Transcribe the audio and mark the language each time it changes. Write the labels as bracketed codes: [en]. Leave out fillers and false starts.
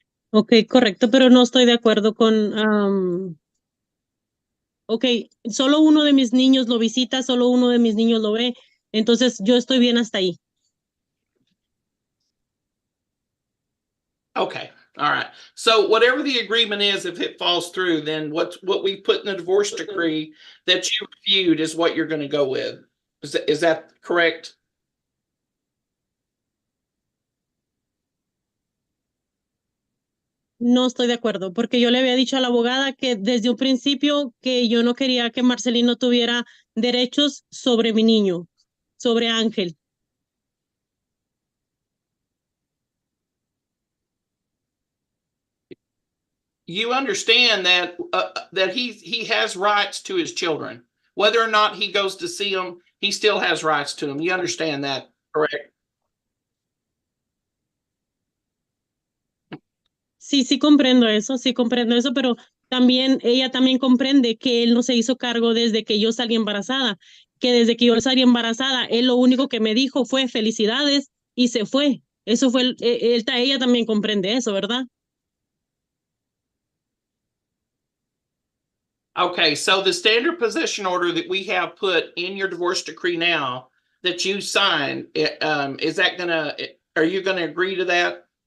[es] Ok, correcto, pero no estoy de acuerdo con... ok, solo uno de mis niños lo visita, solo uno de mis niños lo ve, entonces yo estoy bien hasta ahí. [en] Okay. All right. So whatever the agreement is, if it falls through, then what we put in the divorce decree that you reviewed is what you're going to go with. Is that correct? [es] No estoy de acuerdo, porque yo le había dicho a la abogada que desde un principio que yo no quería que Marcelino tuviera derechos sobre mi niño, sobre Ángel. [en] You understand that he has rights to his children. Whether or not he goes to see them, he still has rights to them. You understand that, correct? [es] Sí comprendo eso, pero ella también comprende que él no se hizo cargo desde que yo salí embarazada, que desde que yo salí embarazada, él lo único que me dijo fue felicidades y se fue. Eso fue, ella también comprende eso, ¿verdad? [en] Okay, so the standard possession order that we have put in your divorce decree now that you signed, are you gonna agree to that?